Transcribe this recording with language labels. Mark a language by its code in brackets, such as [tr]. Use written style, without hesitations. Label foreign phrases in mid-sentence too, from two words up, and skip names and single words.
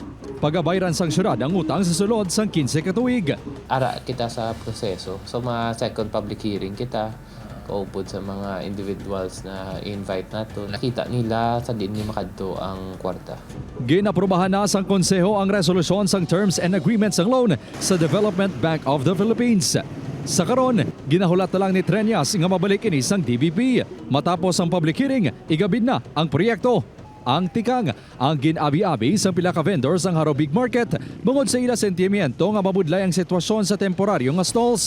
[hil] Pagabayran sang syudad ang utang sa sulod sang 15 katuig. Ara kita sa proseso. So mga [en] second public hearing [hil] kita, kaupod sa mga individuals na invite nato. Nakita nila sa din ni makadto ang kwarta. Ginaprobahan na sang konseho ang resolusyon sang [en] terms and agreements [hil] ng loan sa Development Bank of the Philippines. Sa karon, ginahulat na lang ni Trenyas nga mabalik ini sang DBP. Matapos ang [en] public hearing, [hil] igabid na ang proyekto. Ang tikang, ang ginabi-abi sa pila ka vendors ang Haro Big Market bungod sa ila sentimiento nga mabudlay ang sitwasyon sa temporaryo nga stalls.